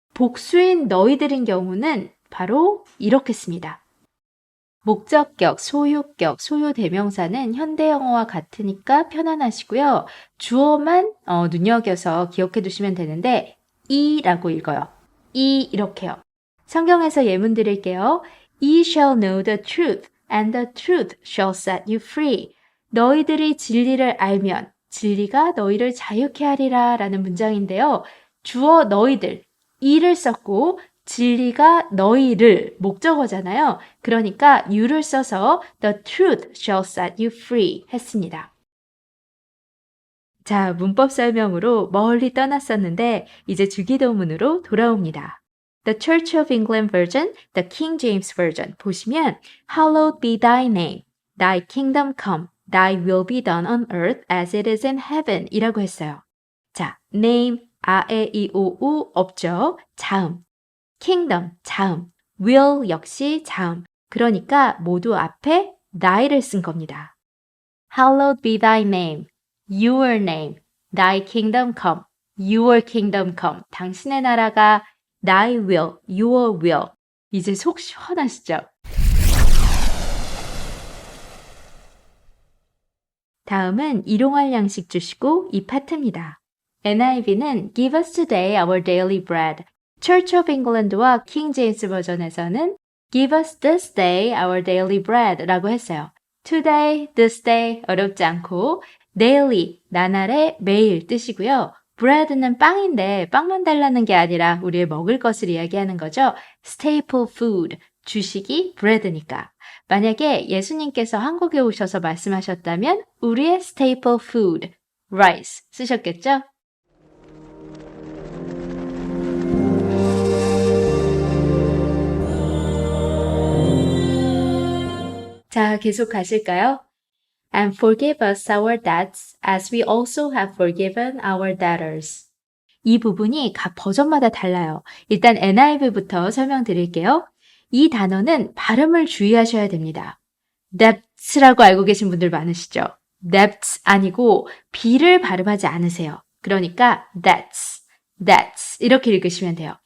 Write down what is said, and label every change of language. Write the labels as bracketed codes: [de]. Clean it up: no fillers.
[ko] 복수인 너희들인 경우는 바로 이렇게 씁니다. 목적격, 소유격, 소유대명사는 현대 영어와 같으니까 편안하시고요. 주어만 눈여겨서 기억해 두시면 되는데 이라고 읽어요. 이 이렇게요. 성경에서 예문 드릴게요. [en] Ye shall know the truth and the truth shall set you free. [ko] 너희들이 진리를 알면 진리가 너희를 자유케 하리라 라는 문장인데요. 주어 너희들, 이를 썼고 진리가 너희를 목적어잖아요. 그러니까 you를 써서 [en] the truth shall set you free [ko] 했습니다. 자, 문법 설명으로 멀리 떠났었는데 이제 주기도문으로 돌아옵니다. [en] The Church of England version, the King James version [ko] 보시면 [en] Hallowed be thy name, thy kingdom come, thy will be done on earth as it is in heaven [ko] 이라고 했어요. 자, name, 아, 에, 이, 오, 우 없죠? 자음. kingdom, 자음. will 역시 자음. 그러니까 모두 앞에 thy를 쓴 겁니다. [en] Hallowed be thy name, your name, thy kingdom come, your kingdom come. [ko] 당신의 나라가 [en] thy will, your will. [ko] 이제 속 시원하시죠? 다음은 일용할 양식 주시고 이 파트입니다. [en] NIV는 Give us today our daily bread. Church of England와 King James [ko] 버전에서는 [en] Give us this day our daily bread [ko] 라고 했어요. Today, this day 어렵지 않고 daily, 나날의 매일 뜻이고요. bread는 빵인데 빵만 달라는 게 아니라 우리의 먹을 것을 이야기하는 거죠. staple food, 주식이 bread니까. 만약에 예수님께서 한국에 오셔서 말씀하셨다면 우리의 staple food, rice 쓰셨겠죠? 자, 계속 가실까요? [en] And forgive us our debts as we also have forgiven our debtors. [ko] 이 부분이 각 버전마다 달라요. 일단 NIV부터 설명드릴게요. 이 단어는 발음을 주의하셔야 됩니다. debts라고 알고 계신 분들 많으시죠? debts 아니고 B를 발음하지 않으세요. 그러니까 debts 이렇게 읽으시면 돼요.